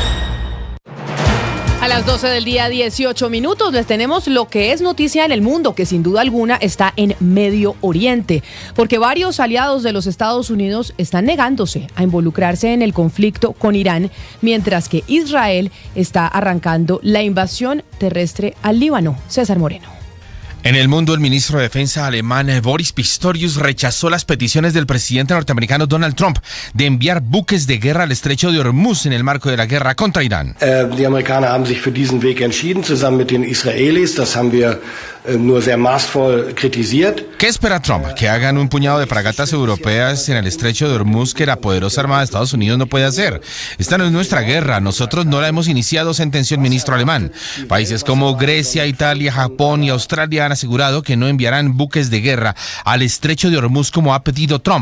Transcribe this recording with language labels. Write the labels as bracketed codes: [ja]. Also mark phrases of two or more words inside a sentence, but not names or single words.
[es] A las 12 del día, 18 minutos, les tenemos lo que es noticia en el mundo, que sin duda alguna está en Medio Oriente, porque varios aliados de los Estados Unidos están negándose a involucrarse en el conflicto con Irán, mientras que Israel está arrancando la invasión terrestre al Líbano. César Moreno. En el mundo, el ministro de Defensa alemán Boris Pistorius rechazó las peticiones del presidente norteamericano Donald Trump de enviar buques de guerra al estrecho de Hormuz en el marco de la guerra contra Irán. [de] Die Amerikaner haben sich für diesen Weg entschieden, zusammen mit den Israelis. Das haben wir nur sehr maßvoll kritisiert. [es] ¿Qué espera Trump? ¿Que hagan un puñado de fragatas europeas en el estrecho de Hormuz que la poderosa Armada de Estados Unidos no puede hacer? Esta no es nuestra guerra, nosotros no la hemos iniciado, sentenció el ministro alemán. Países como Grecia, Italia, Japón y Australia han asegurado que no enviarán buques de guerra al estrecho de Hormuz como ha pedido Trump.